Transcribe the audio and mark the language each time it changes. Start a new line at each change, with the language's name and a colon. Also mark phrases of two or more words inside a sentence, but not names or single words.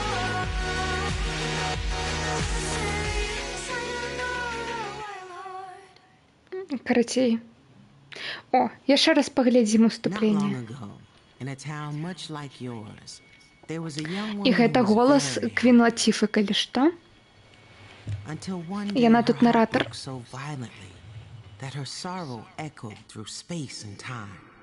Belarusian: Карацей. О, яшчэ раз паглядзім уступленне. І гэта голас Квін Латіфы, калі што. Яна тут наратор.
English: That her sorrow echoed through space and time.